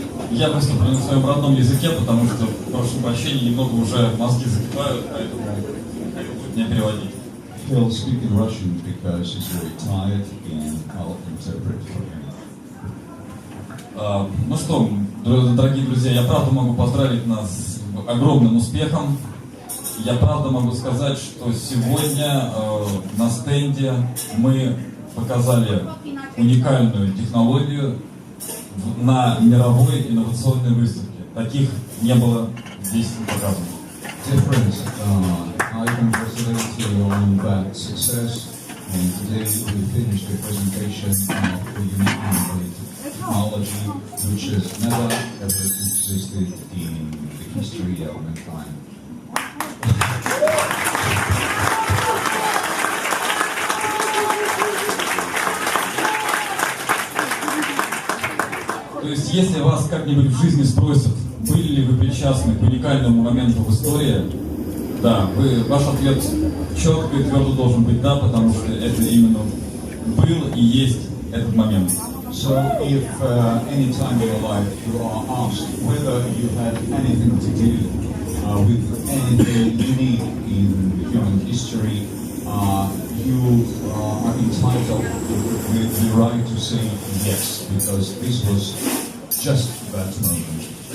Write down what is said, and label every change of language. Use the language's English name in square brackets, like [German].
[Russian] Я выступлю на своем родном языке, потому что, прошу прощения, немного уже мозги закипают, поэтому будет мне переводить. [English] He'll speak in Russian because he's very tired and I'll interpret for him. [Russian] Ну что, дорогие друзья, я правда могу поздравить нас с огромным успехом. Я правда могу сказать, что сегодня на стенде мы показали уникальную технологию на мировой инновационной выставке. Таких не было здесь показано. [English] Dear friends, I congratulate you on that success, and today we finished the presentation of the unique innovative technology which has never ever existed in the history of mankind. [Russian] То есть, если вас как-нибудь в жизни спросят, были ли вы причастны к уникальному моменту в истории, да, ваш ответ четко и твердо должен быть да, потому что это именно был и есть этот момент. [English] So if any time in your life you are asked whether you had anything to do with anything unique in human history, you are entitled with the right to say yes, because this was just that moment.